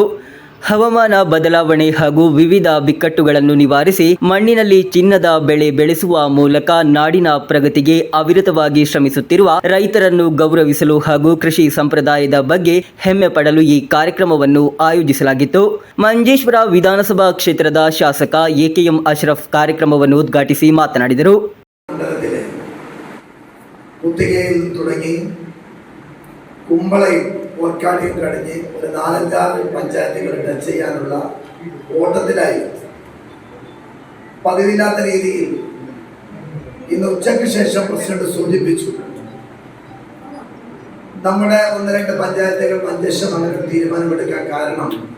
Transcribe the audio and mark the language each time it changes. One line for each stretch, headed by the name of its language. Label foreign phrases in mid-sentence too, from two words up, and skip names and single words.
Kannada: ಹವಾಮಾನ ಬದಲಾವಣೆ ಹಾಗೂ ವಿವಿಧ ಬಿಕ್ಕಟ್ಟುಗಳನ್ನು ನಿವಾರಿಸಿ ಮಣ್ಣಿನಲ್ಲಿ ಚಿನ್ನದ ಬೆಳೆ ಬೆಳೆಸುವ ಮೂಲಕ ನಾಡಿನ ಪ್ರಗತಿಗೆ ಅವಿರತವಾಗಿ ಶ್ರಮಿಸುತ್ತಿರುವ ರೈತರನ್ನು ಗೌರವಿಸಲು ಹಾಗೂ ಕೃಷಿ ಸಂಪ್ರದಾಯದ ಬಗ್ಗೆ ಹೆಮ್ಮೆ ಪಡಲು ಈ ಕಾರ್ಯಕ್ರಮವನ್ನು ಆಯೋಜಿಸಲಾಗಿತ್ತು. ಮಂಜೇಶ್ವರ ವಿಧಾನಸಭಾ ಕ್ಷೇತ್ರದ ಶಾಸಕ ಎಕೆಎಂ ಅಶ್ರಫ್ ಕಾರ್ಯಕ್ರಮವನ್ನು ಉದ್ಘಾಟಿಸಿ ಮಾತನಾಡಿದರು.
Malayalam: കുമ്പളയും ഓർക്കാടിയും കഴിഞ്ഞ് ഒരു 4-5 പഞ്ചായത്തുകൾ ടച്ച് ചെയ്യാനുള്ള ഓട്ടത്തിലായി. പതിവില്ലാത്ത രീതിയിൽ ഇന്ന് ഉച്ചയ്ക്ക് ശേഷം പ്രസിഡന്റ് സൂചിപ്പിച്ചു, നമ്മുടെ 1-2 പഞ്ചായത്തുകൾ മഞ്ചേശ്വരം അങ്ങനെ തീരുമാനമെടുക്കാൻ കാരണം